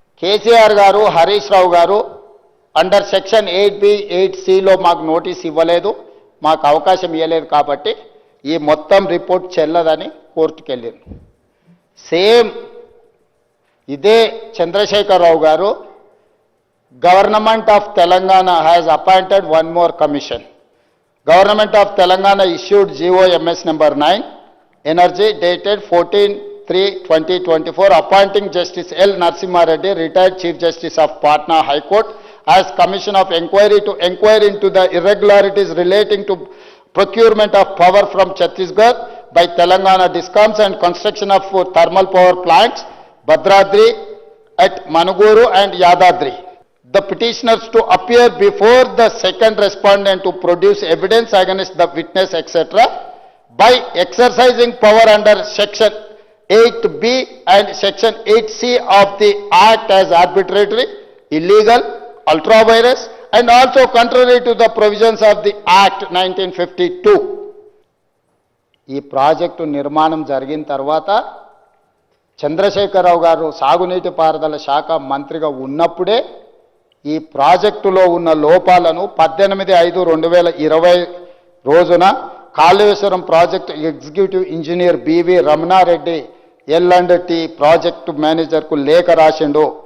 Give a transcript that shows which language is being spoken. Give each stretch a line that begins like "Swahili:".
Telugu: కేసీఆర్ గారు, హరీష్ రావు గారు under section 8B 8Cలో మాకు నోటీస్ ఇవ్వలేదు, మాకు అవకాశం ఇవ్వలేదు, కాబట్టి ఈ మొత్తం రిపోర్ట్ చెల్లదని కోర్టుకు వెళ్ళారు. సేమ్ ఇదే చంద్రశేఖరరావు గారు,
English: Government of Telangana has appointed one more commission. Government of Telangana issued GOMS number 9, Energy, dated 14/3/2024, appointing Justice L. Narasimha Reddy, retired Chief Justice of Patna High Court, as Commission of Inquiry to inquire into the irregularities relating to procurement of power from Chhattisgarh by Telangana Discoms and construction of thermal power plants, Bhadradri at Manuguru and Yadadri. The petitioners to appear before the second respondent to produce evidence against the witness, etc., by exercising power under Section 8B and Section 8C of the Act as arbitrary, illegal, ultra-virus, and also contrary to the provisions of the Act 1952.
Telugu: ఈ project నిర్మాణం జరిగిన తర్వాత చంద్రశేఖరరావు గారు సాగునీటి పారుదల శాఖ మంత్రిగా ఉన్నప్పుడే ఈ ప్రాజెక్టులో ఉన్న లోపాలను 18/5/2020 రోజున Kaleshwaram project executive engineer BV Ramanareddy ఎల్&టి project మేనేజర్కు లేఖ రాసిండు.